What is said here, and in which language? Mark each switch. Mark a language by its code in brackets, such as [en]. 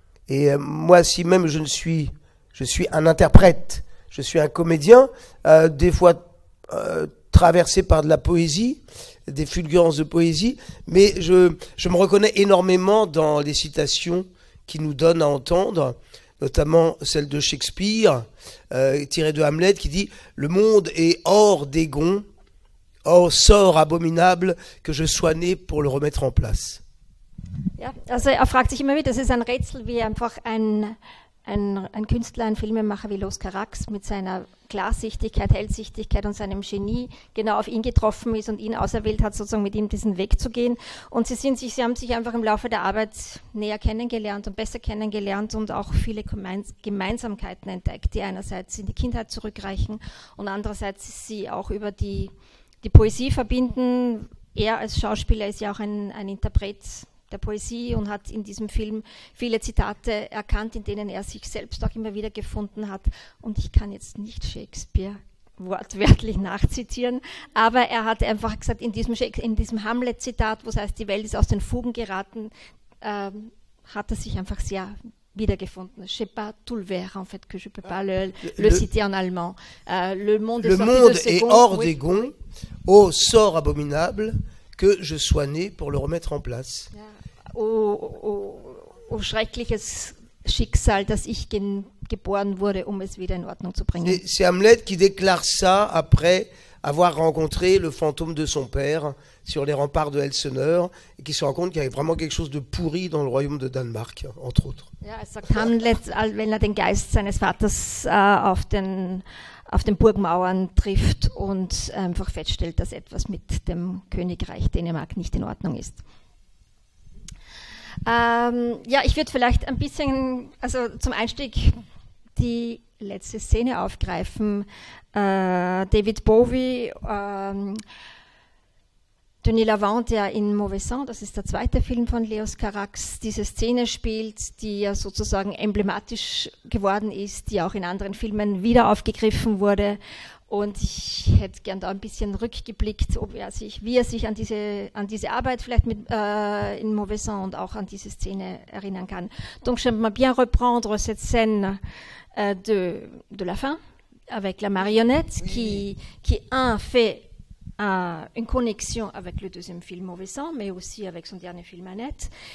[fr] Et moi, si même je suis un interprète, je suis un comédien, des fois traversé par de la poésie, des fulgurances de poésie, mais je me reconnais énormément dans les citations qui nous donnent à entendre, notamment celle de Shakespeare, tirée de Hamlet, qui dit « Le monde est hors des gonds, oh sort abominable, que je sois né pour le remettre en place. » [de] Ja, also er fragt sich immer wieder, das ist ein Rätsel, wie einfach ein Künstler, ein Filmemacher wie Leos Carax mit seiner Klarsichtigkeit, Hellsichtigkeit und seinem Genie genau auf ihn getroffen ist und ihn auserwählt hat, sozusagen mit ihm diesen Weg zu gehen. Und sie haben sich einfach im Laufe der Arbeit näher kennengelernt und besser kennengelernt und auch viele Gemeinsamkeiten entdeckt, die einerseits in die Kindheit zurückreichen und andererseits sie auch über die Poesie verbinden. Er als Schauspieler ist ja auch ein Interpret der Poesie und hat in diesem Film viele Zitate erkannt, in denen er sich selbst auch immer wieder gefunden hat. Und ich kann jetzt nicht Shakespeare wortwörtlich nachzitieren, aber er hat einfach gesagt, in diesem Hamlet-Zitat, wo es heißt, die Welt ist aus den Fugen geraten, hat er sich einfach sehr wiedergefunden. [fr] Je sais pas tout le vers, en fait, que je peux pas le citer en allemand. Le monde est hors des gonds, ô sort abominable, que je sois né pour le remettre en place. [de] Ja. Oh, schreckliches Schicksal, dass ich geboren wurde, um es wieder in Ordnung zu bringen. [fr] C'est Hamlet qui déclare ça après avoir rencontré le fantôme de son père sur les remparts de Elseneur et qui se rend compte qu'il y avait vraiment quelque chose de pourri dans le royaume de Danemark, entre autres. [de] Ja, es sagt Hamlet, wenn er den Geist seines Vaters auf den Burgmauern trifft und einfach feststellt, dass etwas mit dem Königreich Dänemark nicht in Ordnung ist. Ja, ich würde vielleicht ein bisschen, also zum Einstieg die letzte Szene aufgreifen. David Bowie, Denis Lavant, der in Mauvais Sang, das ist der zweite Film von Leos Carax, diese Szene spielt, die ja sozusagen emblematisch geworden ist, die auch in anderen Filmen wieder aufgegriffen wurde. Und ich hätte gern da ein bisschen rückgeblickt, wie er sich an diese Arbeit vielleicht in Mauvais Sang und auch an diese Szene erinnern kann. [fr] Donc j'aimerais bien reprendre cette scène de la fin avec la marionnette qui fait une connexion avec le deuxième film Mauvais Sang, mais aussi avec son dernier film Annette.